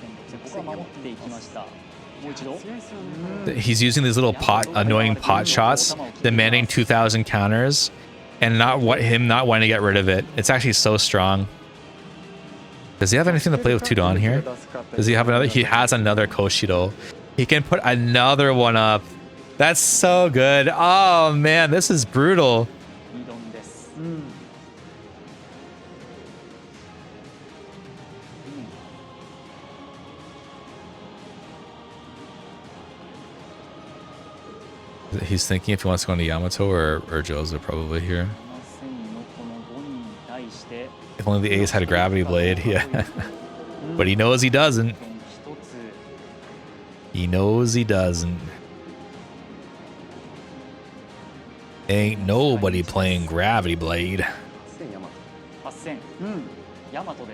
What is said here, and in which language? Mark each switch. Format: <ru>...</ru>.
<ja>ここは守っていきました。もう一度。</ja> <en>He's using these little annoying pot shots, demanding 2,000 counters, and not wanting to get rid of it. It's actually so strong. Does he have anything to play with 2 Dawn here? Does he have another? He has another Koshido. He can put another one up. That's so good. Oh man, this is brutal.</en> <ja>2ドンです。</ja> <en>He's thinking if he wants to go into Yamato or Joseph probably here.</en> <ja>7000のこのボニーに対して</ja> <en>If only the ace had a gravity blade, yeah. But he knows he doesn't.</en> <ja>一つ</ja> <en>He knows he doesn't. Ain't nobody playing gravity blade.</en> <ja>8000。 ヤマトです。</ja>